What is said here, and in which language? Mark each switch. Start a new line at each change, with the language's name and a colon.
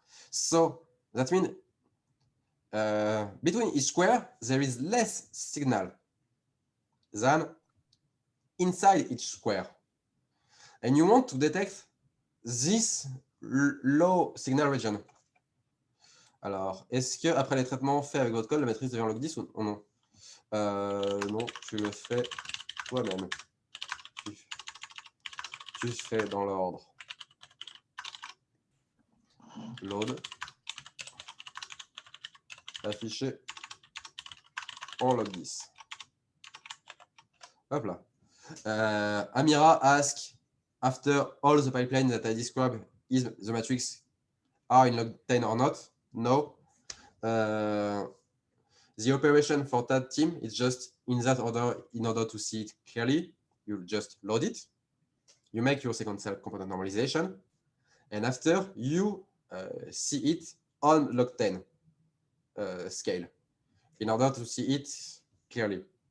English: So that means between each square there is less signal than inside each square, and you want to detect this low signal region.
French: Alors, est-ce que après les traitements faits avec votre code, la matrice devient log 10 ou non? Non, tu le fais toi-même. Tu fais dans l'ordre load, affiché en log 10. Hop là.
English: Amira asks, after all the pipeline that I described, is the matrix are in log 10 or not? No. The operation for that team is just in that order. In order to see it clearly, you just load it. You make your second cell component normalization, and after you see it on log 10 scale in order to see it clearly.